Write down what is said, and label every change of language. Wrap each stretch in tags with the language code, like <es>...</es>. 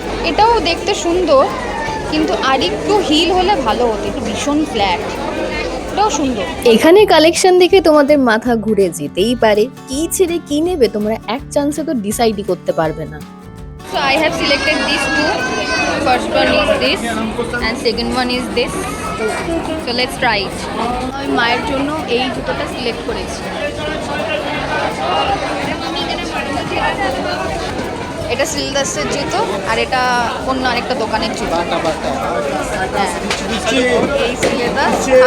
<bn>এটাও দেখতে সুন্দর, কিন্তু আরেকটু হিল হলে ভালো হতো, একটু ভীষণ ফ্ল্যাট। এটাও সুন্দর। এখানে কালেকশন দেখে তোমাদের মাথা ঘুরে যেতেই পারে, কি ছেড়ে কি নেবে তোমরা এক চান্সে তো ডিসাইডই করতে পারবে না।</bn> <en>So I have selected these two. First one is this and second one is this. So let's try it.</en> <bn>আমি মায়ের জন্য এই জুতোটা সিলেক্ট করেছি। এটা শ্রীলেদার্সের জুতো আর এটা অন্য আরেকটা দোকানের জুতো। হ্যাঁ, এই শ্রীলেদার্স।</bn>